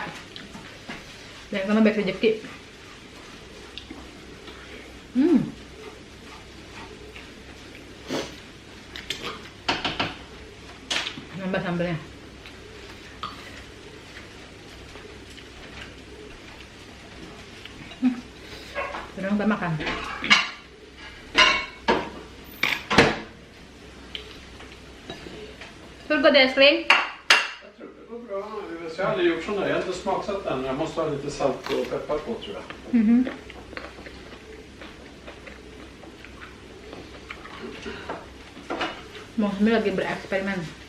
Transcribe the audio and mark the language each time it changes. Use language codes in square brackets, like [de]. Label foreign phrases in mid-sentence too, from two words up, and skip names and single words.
[id] Dan karena baik rezeki. Nambah sambalnya. Sekarang kita makan. [sv] Hur går det älskling? Jag tror det går bra. Jag har aldrig gjort sån där. Jag har inte smaksatt den. Jag måste ha lite salt och peppar på tror jag. [id] Mommy lagi bereksperimen.